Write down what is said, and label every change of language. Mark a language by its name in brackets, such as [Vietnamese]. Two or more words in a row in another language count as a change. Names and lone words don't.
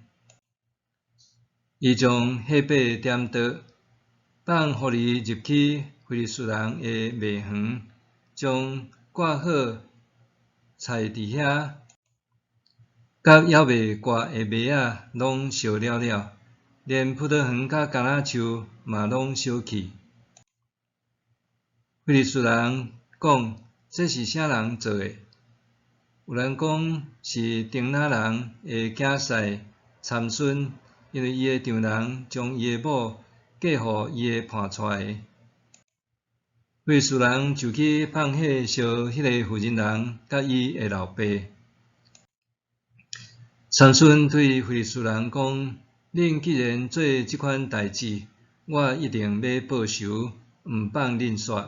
[Min Nan Chinese] 伊将迄尾点倒，放狐狸入去非利士人的麦园，将挂好菜伫遐，甲还未挂的麦仔拢烧了了，连葡萄园甲橄榄树嘛拢烧去。非利士人讲：“这是啥人做的？” 有人讲是丁拿人的囝婿参孙，因为伊的丈人将伊的某嫁互伊的伴出来。非利士人就去放火烧迄个妇人人甲伊的老爸。参孙对非利士人讲：“恁既然做即款代志，我一定要报仇，毋放恁煞。”